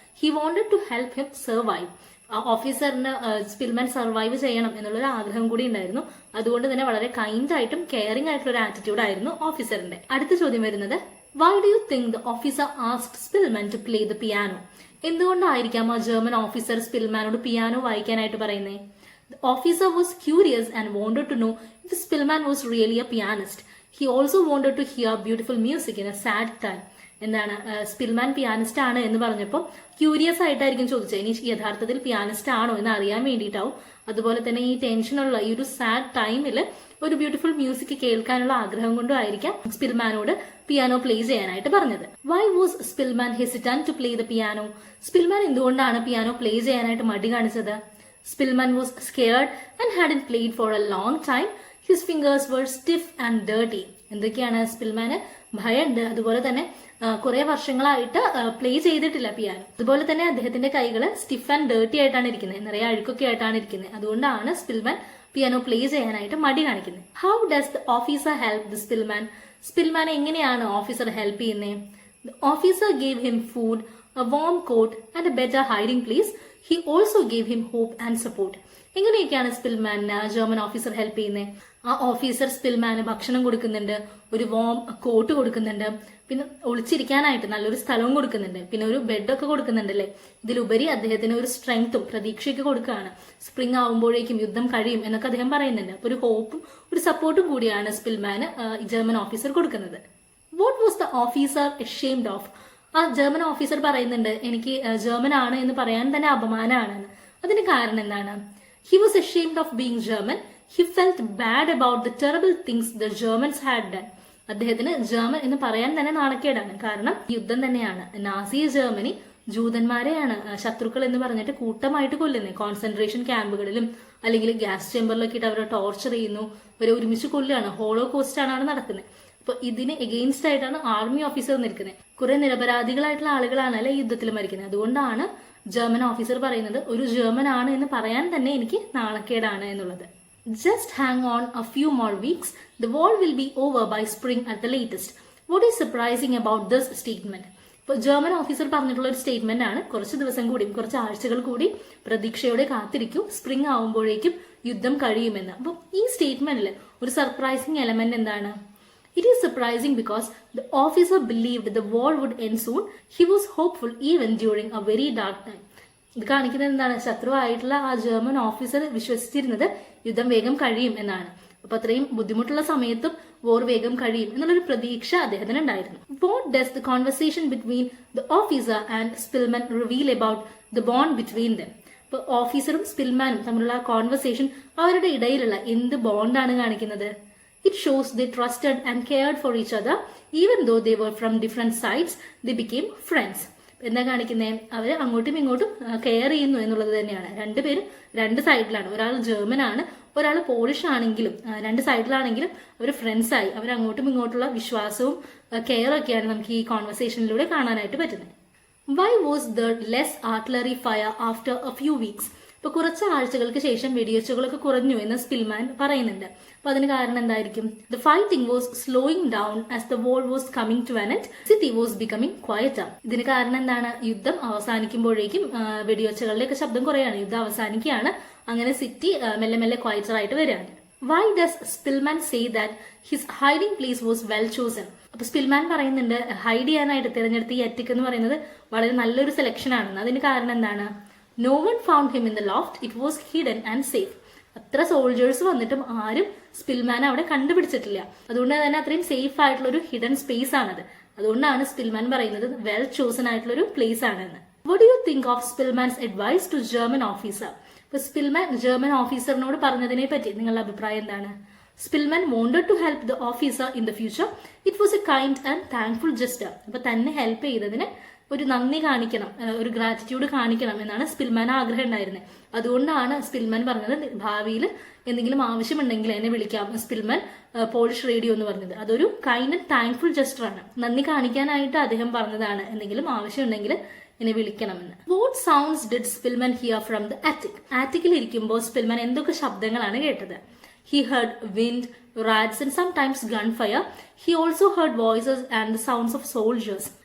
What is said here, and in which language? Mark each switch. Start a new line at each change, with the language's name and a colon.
English: He wanted to help him survive.
Malayalam: ആ ഓഫീസറിന് Spillman survive ചെയ്യണം എന്നുള്ളൊരു ആഗ്രഹം കൂടി ഉണ്ടായിരുന്നു. അതുകൊണ്ട് തന്നെ വളരെ കൈൻഡ് ആയിട്ടും കെയറിംഗ് ആയിട്ടുള്ള ഒരു ആറ്റിറ്റ്യൂഡ് ആയിരുന്നു ഓഫീസറിന്റെ. അടുത്ത ചോദ്യം വരുന്നത്
English: Why do you think the officer asked Szpilman to play the piano?
Malayalam: എന്തുകൊണ്ടായിരിക്കാം ആ ജർമ്മൻ ഓഫീസർ സ്പിൽമാനോട് പിയാനോ വായിക്കാനായിട്ട് പറയുന്നത്?
English: The officer was curious and wanted to know if Spillman was really a pianist. He also wanted to hear beautiful music in a sad time.
Malayalam: എന്താണ് Spillman pianist ആണ് എന്ന് പറഞ്ഞപ്പോൾ curious ആയിട്ടായിരിക്കും ചോദിച്ചത്. ഇനി യഥാർത്ഥത്തിൽ പിയാനിസ്റ്റ് ആണോ എന്ന് അറിയാൻ വേണ്ടിയിട്ടാവും. അതുപോലെ തന്നെ ഈ ടെൻഷനുള്ള ഈ ഒരു സാഡ് ടൈമിൽ ഒരു ബ്യൂട്ടിഫുൾ മ്യൂസിക് കേൾക്കാനുള്ള ആഗ്രഹം കൊണ്ടും ആയിരിക്കാം സ്പിൽമാനോട് പിയാനോ പ്ലേ ചെയ്യാനായിട്ട് പറഞ്ഞത്.
English: Why was Szpilman hesitant to play the piano?
Malayalam: Spillman എന്തുകൊണ്ടാണ് പിയാനോ പ്ലേ ചെയ്യാനായിട്ട് മടി കാണിച്ചത്?
English: Spillman was scared and hadn't played for a long time. His fingers were stiff and dirty.
Malayalam: എന്തൊക്കെയാണ് സ്പിൽമാന് ഭയമുണ്ട്, അതുപോലെ തന്നെ കുറെ വർഷങ്ങളായിട്ട് പ്ലേ ചെയ്തിട്ടില്ല പിയാനോ. അതുപോലെ തന്നെ അദ്ദേഹത്തിന്റെ കൈകൾ സ്റ്റിഫ് ആൻഡ് ഡേർട്ടി ആയിട്ടാണ് ഇരിക്കുന്നത്, നിറയെ അഴുക്കൊക്കെ ആയിട്ടാണ് ഇരിക്കുന്നത്. അതുകൊണ്ടാണ് സ്പിൽമാൻ പിയാനോ പ്ലേ ചെയ്യാനായിട്ട് മടി കാണിക്കുന്നത്.
English: How does the officer help the Szpilman?
Malayalam: Spillman എങ്ങനെയാണ് ഓഫീസർ ഹെൽപ്പ് ചെയ്യുന്നത്?
English: The officer gave him food, a warm coat and a better hiding place. He also gave him hope and support.
Malayalam: എങ്ങനെയൊക്കെയാണ് സ്പിൽമാന് German officer help ചെയ്യുന്നത്? ആ officer സ്പിൽമാന് ഭക്ഷണം കൊടുക്കുന്നുണ്ട്, ഒരു warm coat കൊടുക്കുന്നുണ്ട്, പിന്നെ ഒളിച്ചിരിക്കാനായിട്ട് നല്ലൊരു സ്ഥലവും കൊടുക്കുന്നുണ്ട്, പിന്നെ ഒരു ബെഡൊക്കെ കൊടുക്കുന്നുണ്ട് അല്ലേ. ഇതിലുപരി അദ്ദേഹത്തിന് ഒരു സ്ട്രെങ്ത്തും പ്രതീക്ഷയൊക്കെ കൊടുക്കുകയാണ്. സ്പ്രിംഗ് ആവുമ്പോഴേക്കും യുദ്ധം കഴിയും എന്നൊക്കെ അദ്ദേഹം പറയുന്നുണ്ട്. അപ്പൊ ഒരു ഹോപ്പും ഒരു സപ്പോർട്ടും കൂടിയാണ് സ്പിൽമാന് ജർമ്മൻ ഓഫീസർ കൊടുക്കുന്നത്.
English: What was the officer ashamed of?
Malayalam: ആ ജർമ്മൻ ഓഫീസർ പറയുന്നുണ്ട് എനിക്ക് ജർമ്മൻ ആണ് എന്ന് പറയാൻ തന്നെ അപമാനമാണെന്ന്. അതിന് കാരണം എന്താണ്?
English: He was ashamed of being German. He felt bad about the terrible things the Germans had done.
Malayalam: അദ്ദേഹത്തിന് ജർമ്മൻ എന്ന് പറയാൻ തന്നെ നാണക്കേടാണ്. കാരണം യുദ്ധം തന്നെയാണ്. നാസി ജർമ്മനി ജൂതന്മാരെയാണ് ശത്രുക്കൾ എന്ന് പറഞ്ഞിട്ട് കൂട്ടമായിട്ട് കൊല്ലുന്നത്. കോൺസെൻട്രേഷൻ ക്യാമ്പുകളിലും അല്ലെങ്കിൽ ഗ്യാസ് ചേമ്പറിലൊക്കെ ഇട്ട് അവരെ ടോർച്ചർ ചെയ്യുന്നു, അവരെ ഒരുമിച്ച് കൊല്ലുകയാണ്. ഹോളോകോസ്റ്റ് ആണ് നടക്കുന്നത്. അപ്പൊ ഇതിന് എഗെയിൻസ്റ്റ് ആയിട്ടാണ് ആർമി ഓഫീസർ നിൽക്കുന്നത്. കുറെ നിരപരാധികളായിട്ടുള്ള ആളുകളാണ് അല്ലെ യുദ്ധത്തിൽ മരിക്കുന്നത്. അതുകൊണ്ടാണ് ജർമ്മൻ ഓഫീസർ പറയുന്നത് ഒരു ജർമ്മൻ ആണ് എന്ന് പറയാൻ തന്നെ എനിക്ക് നാണക്കേടാണ് എന്നുള്ളത്.
English: Just hang on a few more weeks, the war will be over by spring at the latest. What is surprising about this statement?
Malayalam: ഇപ്പൊ ജർമ്മൻ ഓഫീസർ പറഞ്ഞിട്ടുള്ള ഒരു സ്റ്റേറ്റ്മെന്റ് ആണ്. കുറച്ച് ദിവസം കൂടി, കുറച്ച് ആഴ്ചകൾ കൂടി പ്രതീക്ഷയോടെ കാത്തിരിക്കും, സ്പ്രിംഗ് ആവുമ്പോഴേക്കും യുദ്ധം കഴിയുമെന്ന്. അപ്പൊ ഈ സ്റ്റേറ്റ്മെന്റിൽ ഒരു സർപ്രൈസിംഗ് എലമെന്റ് എന്താണ്?
English: It is surprising because the officer believed the war would end soon. He was hopeful even during a very dark time.
Malayalam: ഇത് കാണിക്കുന്നത് എന്താണ്? ശത്രുവായിട്ടുള്ള ആ ജർമ്മൻ ഓഫീസർ വിശ്വസിച്ചിരുന്നത് യുദ്ധം വേഗം കഴിയും എന്നാണ്. അപ്പൊ അത്രയും ബുദ്ധിമുട്ടുള്ള സമയത്തും വോർ വേഗം കഴിയും എന്നുള്ളൊരു പ്രതീക്ഷ അദ്ദേഹത്തിന് ഉണ്ടായിരുന്നു.
English: What does the conversation between the officer and Spillman reveal about the bond between them?
Malayalam: ഇപ്പൊ ഓഫീസറും സ്പിൽമാനും തമ്മിലുള്ള കോൺവെർസേഷൻ, അവരുടെ ഇടയിലുള്ള എന്ത് ബോണ്ടാണ് കാണിക്കുന്നത്?
English: It shows they trusted and cared for each other. Even though they were from different sides, they became friends.
Malayalam: എന്താ കാണിക്കുന്നത്? അവര് അങ്ങോട്ടും ഇങ്ങോട്ടും കെയർ ചെയ്യുന്നു എന്നുള്ളത് തന്നെയാണ്. രണ്ടുപേരും രണ്ട് സൈഡിലാണ്. ഒരാൾ ജർമ്മൻ ആണ്, ഒരാൾ പോളിഷ് ആണെങ്കിലും രണ്ട് സൈഡിലാണെങ്കിലും അവർ ഫ്രണ്ട്സ് ആയി. അവർ അങ്ങോട്ടും ഇങ്ങോട്ടുള്ള വിശ്വാസവും കെയറും ഒക്കെയാണ് നമുക്ക് ഈ കോൺവെർസേഷനിലൂടെ കാണാനായിട്ട് പറ്റുന്നത്.
English: Why was there less artillery fire after a few weeks?
Malayalam: ഇപ്പൊ കുറച്ച് ആഴ്ചകൾക്ക് ശേഷം വെടിവെച്ചുകളൊക്കെ കുറഞ്ഞു എന്ന് സ്പിൽമാൻ പറയുന്നുണ്ട്. അപ്പൊ അതിന് കാരണം എന്തായിരിക്കും?
English: The fighting was slowing down as the war was coming to an end. City was becoming quieter.
Malayalam: ഇതിന് കാരണം എന്താണ്? യുദ്ധം അവസാനിക്കുമ്പോഴേക്കും വെടിവെച്ചുകളുടെയൊക്കെ ശബ്ദം കുറയാണ്, യുദ്ധം അവസാനിക്കുകയാണ്. അങ്ങനെ സിറ്റി മെല്ലെ മെല്ലെ ക്വയറ്റർ ആയിട്ട് വരികയാണ്.
English: Why does Szpilman say that his hiding place was well chosen?
Malayalam: അപ്പൊ സ്പിൽമാൻ പറയുന്നുണ്ട് ഹൈഡ് ചെയ്യാനായിട്ട് തിരഞ്ഞെടുത്ത ഈ അറ്റിക് എന്ന് പറയുന്നത് വളരെ നല്ലൊരു സെലക്ഷൻ ആണെന്ന്. അതിന് കാരണം എന്താണ്?
English: No one found him in the loft. It was hidden and safe.
Malayalam: അത്ര സോൾജേഴ്സ് വന്നിട്ടും ആരും സ്പിൽമാൻ അവിടെ കണ്ടുപിടിച്ചിട്ടില്ല. അതുകൊണ്ട് തന്നെ അത്രയും സേഫ് ആയിട്ടുള്ള ഒരു ഹിഡൻ സ്പേസ് ആണത്. അതുകൊണ്ടാണ് സ്പിൽമാൻ പറയുന്നത് വെൽ ചോസൺ ആയിട്ടുള്ള ഒരു പ്ലേസ് ആണെന്ന്.
English: What do you think of Szpilman's advice to German officer?
Malayalam: ഇപ്പൊ സ്പിൽമാൻ ജർമ്മൻ ഓഫീസറിനോട് പറഞ്ഞതിനെ പറ്റി നിങ്ങളുടെ അഭിപ്രായം എന്താണ്?
English: Szpilman wanted to help the officer in the future. It was a kind and thankful gesture.
Malayalam: അപ്പൊ തന്നെ ഹെൽപ്പ് ചെയ്തതിന് ഒരു നന്ദി കാണിക്കണം, ഒരു ഗ്രാറ്റിറ്റ്യൂഡ് കാണിക്കണം എന്നാണ് സ്പിൽമാൻ ആഗ്രഹം ഉണ്ടായിരുന്നത്. അതുകൊണ്ടാണ് സ്പിൽമാൻ പറഞ്ഞത് ഭാവിയിൽ എന്തെങ്കിലും ആവശ്യമുണ്ടെങ്കിൽ എന്നെ വിളിക്കാം, സ്പിൽമാൻ പോളിഷ് റേഡിയോ എന്ന് പറഞ്ഞത്. അതൊരു കൈൻഡ് ആൻഡ് താങ്ക്ഫുൾ ജസ്റ്റർ ആണ്. നന്ദി കാണിക്കാനായിട്ട് അദ്ദേഹം പറഞ്ഞതാണ് എന്തെങ്കിലും ആവശ്യമുണ്ടെങ്കിൽ എന്നെ വിളിക്കണമെന്ന്.
English: What sounds did Szpilman hear from the attic?
Malayalam: ആറ്റിക്കിൽ ഇരിക്കുമ്പോൾ സ്പിൽമാൻ എന്തൊക്കെ ശബ്ദങ്ങളാണ് കേട്ടത്?
English: He heard wind, rats and sometimes gunfire. He also heard voices and the sounds of soldiers.